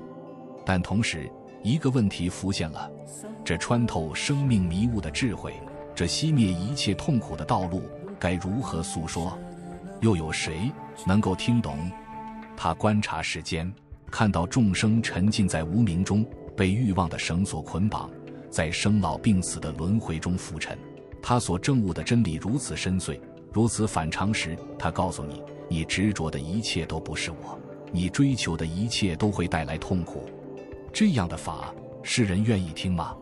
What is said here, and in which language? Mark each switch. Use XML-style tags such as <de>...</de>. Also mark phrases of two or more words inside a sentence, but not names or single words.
<zh>但同時，一個問題浮現了：這穿透生命迷霧的智慧，這熄滅一切痛苦的道路，該如何訴說？又有誰能夠聽懂？他觀察世間，看到眾生沉浸在無明中，被慾望的繩索捆綁，在生老病死的輪迴中浮沉。他所證悟的真理如此深邃，如此反常識。他告訴你，你執着的一切都不是我，你追求的一切都會帶來痛苦。這樣的法，世人願意聽嗎？</zh>